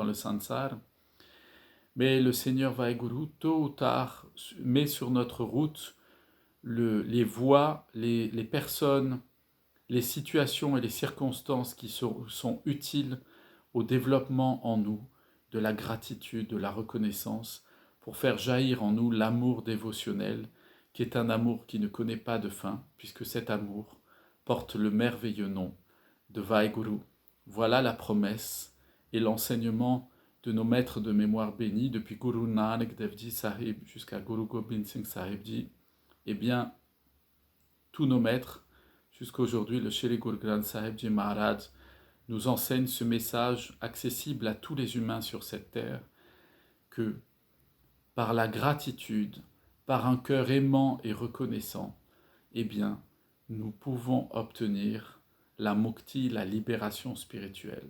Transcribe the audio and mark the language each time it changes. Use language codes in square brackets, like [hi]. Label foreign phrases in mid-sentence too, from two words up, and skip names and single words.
[fr] le sansar, mais le Seigneur Vaheguru, tôt ou tard, met sur notre route les voies, les personnes, les situations et les circonstances qui sont utiles au développement en nous de la gratitude, de la reconnaissance, pour faire jaillir en nous l'amour dévotionnel, qui est un amour qui ne connaît pas de fin, puisque cet amour porte le merveilleux nom de Vaheguru. Voilà la promesse et l'enseignement de nos maîtres de mémoire bénis, depuis Guru Nanak Devji Sahib jusqu'à Guru Gobind Singh Sahib Ji. Eh bien, tous nos maîtres, jusqu'à aujourd'hui, le Shri Guru Granth Sahib Ji Maharaj, nous enseigne ce message accessible à tous les humains sur cette terre, que par la gratitude, par un cœur aimant et reconnaissant, eh bien, nous pouvons obtenir la mukti, la libération spirituelle.